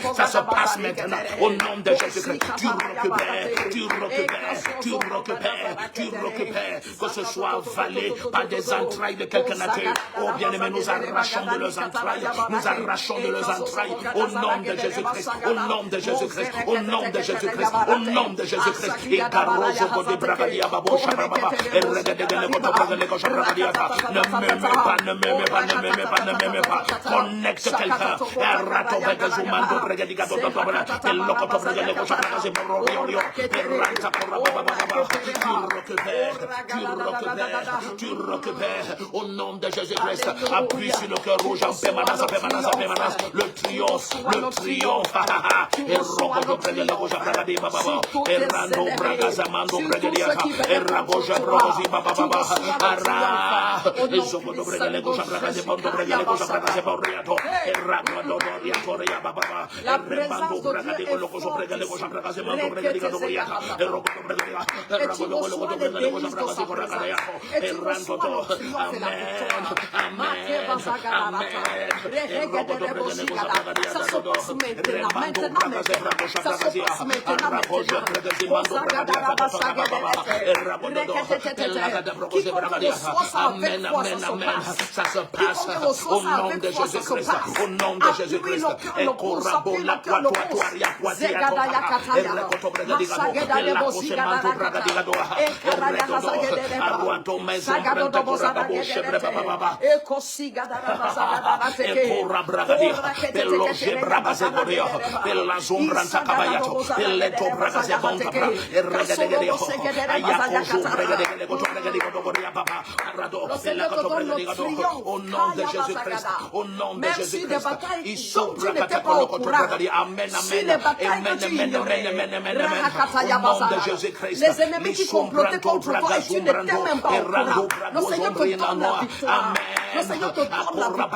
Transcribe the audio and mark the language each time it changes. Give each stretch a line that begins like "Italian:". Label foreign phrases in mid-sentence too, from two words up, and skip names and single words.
French: Ça se passe maintenant au nom de Jésus-Christ. Tu récupères, tu récupères, tu récupères, tu récupères, que ce soit avalé par des entrailles de quelque nature. Oh bien-aimé, nous arrachons de leurs entrailles, nous arrachons de leurs entrailles, au nom de Jésus-Christ, au nom de Jésus-Christ, au nom de Jésus-Christ, au nom de Jésus-Christ. Et Garozo de Bragadia Babo Shababa, et Regadegale Kotobragale Shabragadia. Ne m'aimez pas, ne m'aimez pas, ne m'aimez pas, ne m'aimez pas. Connecte quelqu'un, et Rato Begazumando Bragadiga Dotobra, et Lokoto Bragale Shabragazi Bororio, et Ranta Korababa. Tu récupères au nom de Jésus-Christ. Appuie sur le cœur rouge en permanence, en permanence, en permanence. Le triomphe, le triomphe. Et Rogodo Bragale Shabragadi Baba, et Rando Bragazamando Bragadia, et Ragoja Brogozi Baba, Ara, et Zogodo Bragale Shabragazi Bando Bragale Shabragazi Boriato, et Ragodo Riatoria Baba, et Rebando Bragadi Locoso Bragale Shabragazi Bando Bragadi Boriata, et Rogodo Bragadia, et Ragodo Bragale Shabragazi Boriata, et Randoto. Amen, amen, amen. Et Rogodo Bragale Shabragazi Rebando Bragazi Shabragazi, Ragoja Bragazi Bando Bragadia, Amen, amen, amen. Ça se passe au nom de Jésus-Christ, au nom de Jésus-Christ. Et Korabo la Quatoria Quatia, et Rakoto Bragadigado, et la Cosemanto Bragadigado, et Redodo, Aruato Maison Branta Corababo, Shebrebaba, et Kora Bragadia, et Loge Bragazegoria, et la Zombranta Cabayato, et Leto Bragazebonta, et Regadegadio, Ayakozo Bregadegadio, Papa, Arado, et la Coto Bregadigado, au nom de Jésus-Christ, au nom de Jésus-Christ, ils sont Bragadia, Amen, amen, amen, amen, amen, amen, amen, au nom de Jésus-Christ, les ennemis qui complotaient contre toi et tu n'étais même pas au courant. Le Seigneur te donne la victoire. Le Seigneur te donne la victoire.